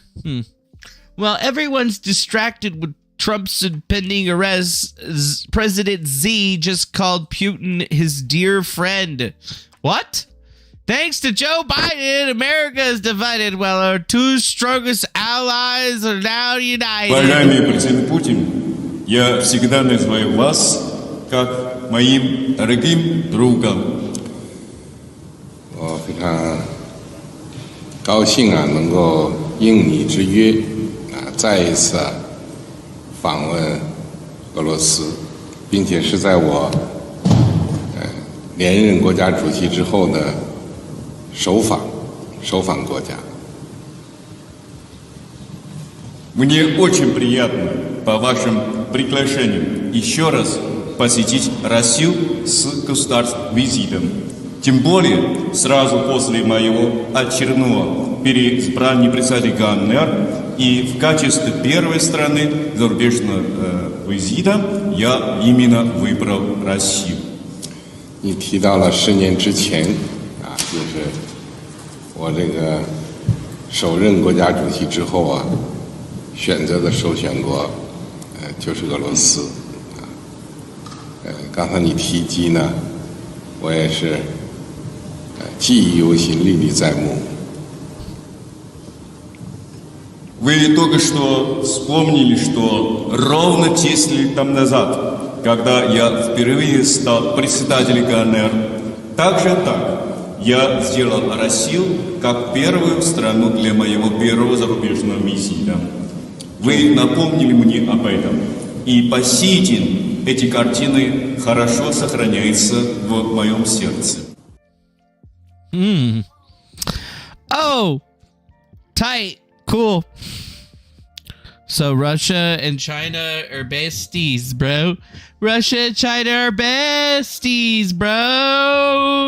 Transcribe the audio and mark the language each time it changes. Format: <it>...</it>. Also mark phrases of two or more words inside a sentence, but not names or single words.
<en>Well, everyone's distracted with Trump's impending arrest. President Z just called Putin his dear friend. What? Thanks to Joe Biden, America is divided while our two strongest allies are now united.</en> <ru>Уважаемый президент Путин, я всегда называю вас как моим дорогим другом.</ru> <zh>我非常高兴能够应你之约再一次访问俄罗斯，并且是在我连任国家主席之后的首访国家。</zh> <ru>Мне очень приятно по вашим приглашениям еще раз посетить Россию с государственным визитом. Тем более, сразу после моего очередного переизбрания председателя ГНР и в качестве первой страны зарубежного визита я именно выбрал Россию.</ru> <zh>你提到了10年之前就是我这个首任国家主席之后选择的首选国就是俄罗斯刚才你提及呢，我也是记忆犹新，历历在目。</zh> <ru>Вы только что вспомнили, что ровно 10 лет тому назад, когда я впервые стал председателем ГНР, я сделал Россию как первую страну для моего первого зарубежного визита. Вы напомнили мне об этом, и по сей день эти картины хорошо сохраняются в моем сердце.</ru> <en>Oh, tight. Cool. So Russia and China are besties, bro. Russia and China are besties, bro.</en>